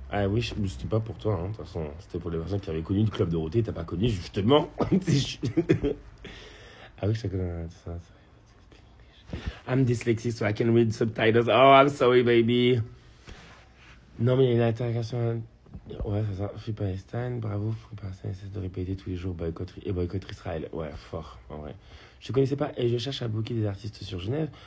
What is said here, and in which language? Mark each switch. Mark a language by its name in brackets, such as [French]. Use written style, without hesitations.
[French] Ah oui, c'était pas pour toi, hein. De toute façon, c'était pour les personnes qui avaient connu le club Dorothée, t'as pas connu, justement. Ah oui, je te connais. [English] I'm dyslexic, so I can read subtitles. Oh, I'm sorry, baby. [French] Non, mais il y a une interrogation. Ouais, c'est ça. [English] Free Palestine, [French] bravo. Free Palestine essaie de répéter tous les jours boycott Israël. Ouais, fort, en vrai. Je ne connaissais pas et je cherche à booker des artistes sur Genève.